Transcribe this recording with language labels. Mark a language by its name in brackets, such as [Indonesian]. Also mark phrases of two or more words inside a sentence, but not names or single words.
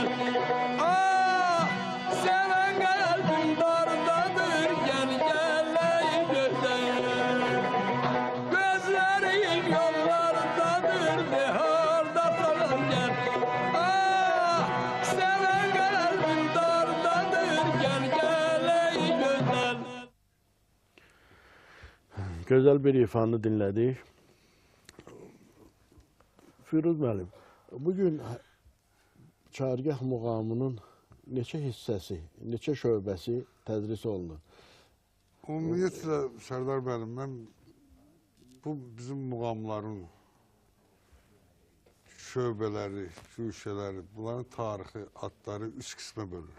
[Turkish] Ah, seven kalbim dardadır gel gel ey güzel. Gözlerim yollardadır diyardan gel. Ah, seven kalbim dardadır gel gel ey güzel. [Azerbaijani] Gözəl bir ifanı dinlədik. Firuz müəllim, bugün Çargah muğamının neçə hissəsi, neçə şöbəsi tədris olunur? Ümumiyyətlə, Sərdar müəllim, mən bu bizim muğamların şöbələri, güşələri, bunların tarixi, adları 3 qismə bölünür.